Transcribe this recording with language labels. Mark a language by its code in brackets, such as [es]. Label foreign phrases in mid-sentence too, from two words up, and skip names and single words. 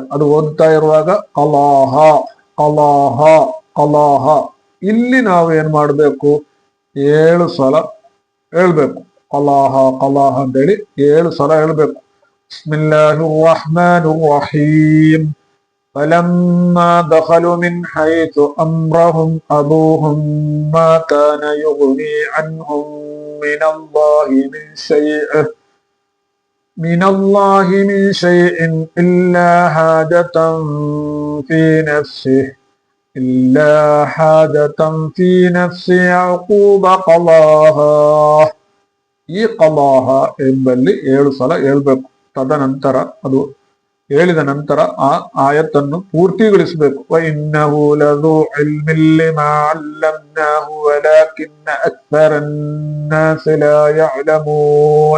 [kn] ಅದು ಓದ್ತಾ ಇರುವಾಗ ಕಲಾಹ ಕಲಾಹ ಕಲಾಹ. ಇಲ್ಲಿ ನಾವು ಏನ್ ಮಾಡಬೇಕು? 7 ಸಲ ಹೇಳ್ಬೇಕು. ಕಲಾಹ ಕಲಾಹ ಅಂತೇಳಿ 7 ಸಲ ಹೇಳ್ಬೇಕು. [ar] بسم الله الرحمن الرحيم. فلما دخلوا من حيث أمرهم أبوهم ما كان يغني عنهم من الله من شيء إلا حاجة في نفس يعقوب قضاها. [kn] ಈ ಕಲಾಹ ಎಂಬಲ್ಲಿ 7 ಸಲ ಹೇಳ್ಬೇಕು. ತದನಂತರ ಅದು ಹೇಳಿದ ನಂತರ ಆ ಆಯತ್ತನ್ನು ಪೂರ್ತಿಗೊಳಿಸಬೇಕು. [ar] وإنه لذو علم لما علمناه ولكن أكثر الناس لا يعلمون.